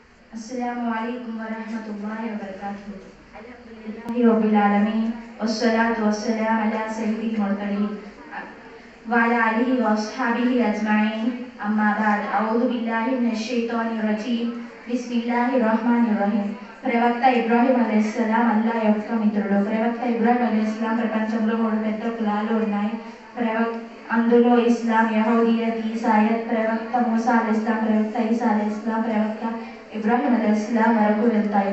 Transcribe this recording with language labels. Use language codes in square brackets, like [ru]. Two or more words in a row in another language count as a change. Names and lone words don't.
[ar] السلام عليكم ورحمة الله وبركاته. الحمد لله رب العالمين والصلاة والسلام على سيد المرسلين وعلى آله وأصحابه أجمعين. أما بعد، أعوذ بالله من الشيطان الرجيم. بسم الله الرحمن الرحيم. [te] ప్రవక్త ఇబ్రాహీం అలైహిస్సలాం అల్లాహ్ యొక్క మిత్రుడు. ప్రవక్త ఇబ్రాహీం అలైహిస్సలాం ప్రపంచంలో 3 పెద్ద కులాలు ఉన్నాయి. అందులో ఇస్లాం, యహూదియత్, ఈసాయత్. ప్రవక్త మూసా అలైహిస్సలాం, ప్రవక్త ఈసా అలైహిస్సలాం, ప్రవక్త ఇబ్రాహీం అలైహిస్సలాం వరకు వెళ్తాయి.